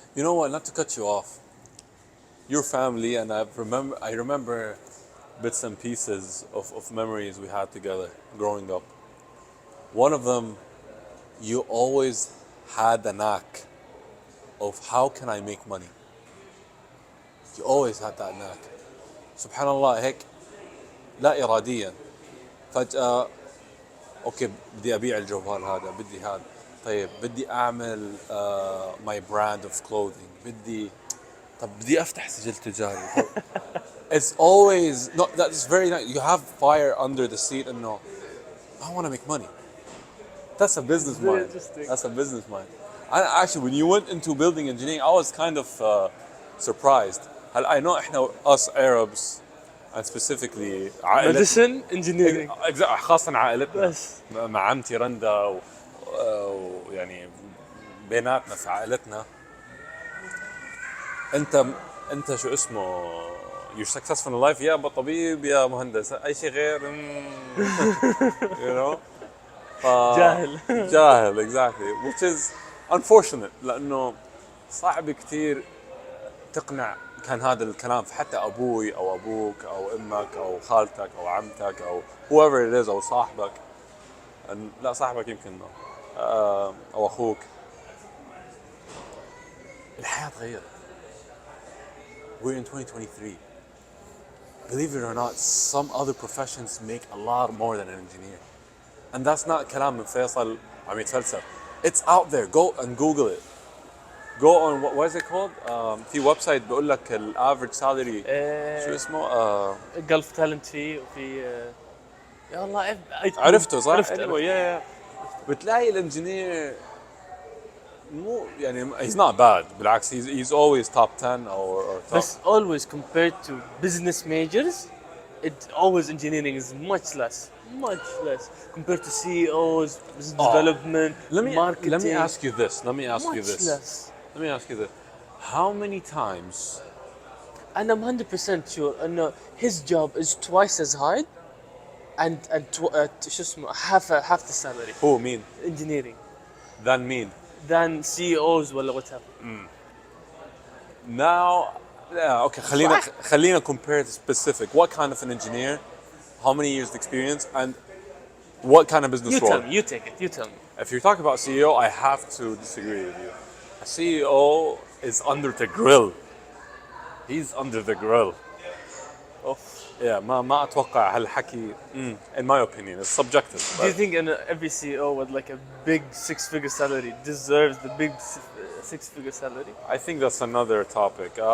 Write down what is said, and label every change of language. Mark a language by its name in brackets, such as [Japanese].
[English] You know what? Not to cut you off. Your family, and I remember bits and pieces of memories we had together growing up. One of them, you always had the knack of how can I make money. You always had that knack. [Arabic] Subhanallah, هيك لا إراديا فجأة أوكي بدي أبيع الجوال هذا, بدي هذا, طيب بدي أعمل [English] my brand of clothing, [Arabic] بدي أفتح سجل تجاري. [English] It's always, no, that's very nice. You have fire under the seat and no, I want to make money. That's a business Very mind. interesting. That's a business mind. Actually, when you went into building engineering, I was kind of surprised. I know إحنا us Arabs, and specifically Medicine, engineering. [Arabic] خاصة عائلتنا بس. مع عمتي رندا ويعني بيناتنا في عائلتنا. أنت شو اسمه [English] you're successful in life, [Arabic] يا طبيب يا مهندس, أي شيء غير [English] you know. [Arabic] جاهل exactly, [English] which is unfortunate [Arabic] لأنه صعب كتير تقنع كان هذا الكلام في حتى أبوي أو أبوك أو أمك أو خالتك أو عمتك أو whoever it is أو صاحبك, لا صاحبك يمكن أو أخوك. الحياة تغيرت. [English] We're in 2023. Believe it or not, some other professions make a lot more than an engineer. And that's not [Arabic] كلام من فيصل عم يتفلسف. [English] It's out there. Go and Google it. Go on what is it called? [Arabic] في ويب سايت بيقول لك الافريج سالري شو اسمه؟ جلف تالنت فيه وفي يا الله عرفته صح؟ عرفته. [English] yeah. [Arabic] بتلاقي الانجينير مو يعني [English] he's not bad, بالعكس he's always top 10 or top. بس always compared to business majors, always engineering is much less compared to CEOs, business development, marketing. Let me ask you this. Much less. Let me ask you this. How many times and I'm 100% sure انه his job is twice as hard and [Arabic] شو اسمه [English] half the salary Who mean? engineering Than mean. than CEOs ولا whatever. Now, yeah, okay. [Arabic] صح. [English] خلينا compare it specific. What kind of an engineer? How many years of experience? And what kind of business You role? tell me, you take it, you tell me. If you're talking about CEO, I have to disagree with you. A CEO is under the grill. He's under the grill. Oof. [Arabic] Yeah, ما أتوقع هالحكي. [English] In my opinion, it's subjective. Do you but- think every CEO with like a big six-figure salary deserves the big six-figure salary? I think that's another topic.